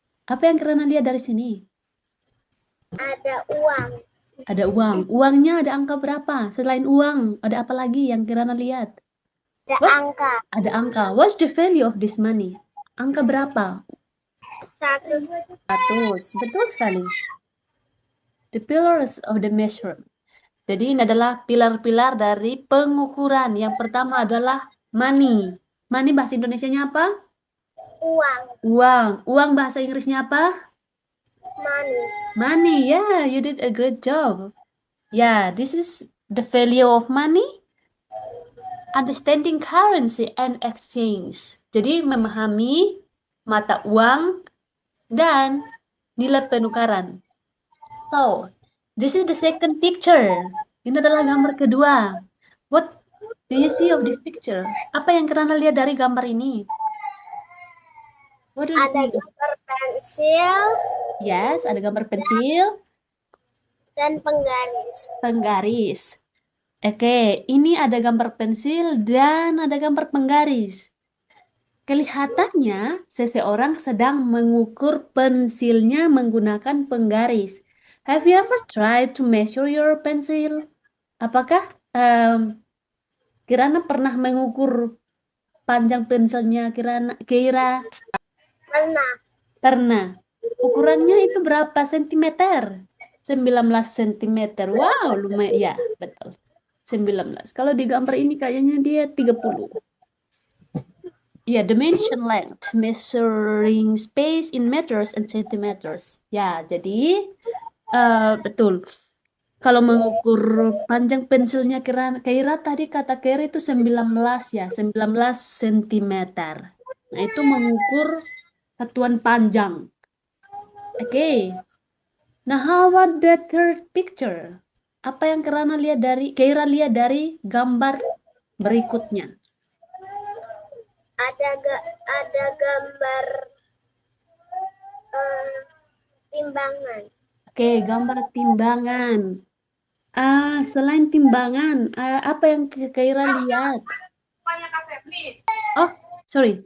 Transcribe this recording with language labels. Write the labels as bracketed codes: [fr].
[id] Apa yang Kirana lihat dari sini? Ada uang. Ada uang. Uangnya ada angka berapa? Selain uang, ada apa lagi yang Kirana lihat? Ada [en] What? [id] angka. Ada angka. [en] What's the value of this money? [id] Angka berapa? 100. 100. Betul sekali. [en] The pillars of the measure. [id] Jadi ini adalah pilar-pilar dari pengukuran. Yang pertama adalah money. Money bahasa Indonesianya apa? Uang. Uang. Uang bahasa Inggrisnya apa? [en] Money. Money. Yeah, you did a great job. Yeah, this is the value of money. Understanding currency and exchange. [id] Jadi memahami mata uang dan nilai penukaran. [en] So, this is the second picture. [id] Ini adalah gambar kedua. [en] What do you see of this picture? [id] Apa yang Kirana lihat dari gambar ini? [en] What do you [id] Ada [en] see? [id] gambar pensil Yes, ada gambar pensil, dan penggaris. penggaris. Oke, ini ada gambar pensil dan ada gambar penggaris. Kelihatannya seseorang sedang mengukur pensilnya menggunakan penggaris. [en] Have you ever tried to measure your pencil? [id] Apakah Kirana pernah mengukur panjang pensilnya Kira? Pernah. Pernah. Ukurannya itu berapa sentimeter? 19 sentimeter. Wow, lumayan. Ya, betul. 19. Kalau di gambar ini kayaknya dia 30. Ya, [en] dimension length, measuring space in meters and centimeters. [id] Ya, jadi betul. Kalau mengukur panjang pensilnya Kira tadi kata Kira itu 19 ya, 19 sentimeter. Nah, itu mengukur satuan panjang. Oke. Nah, [en] how about the third picture? [id] Apa yang Kira lihat dari gambar berikutnya? Ada gambar eh, timbangan. Oke, gambar timbangan. Selain timbangan, apa yang Kira lihat? [en] Oh, sorry.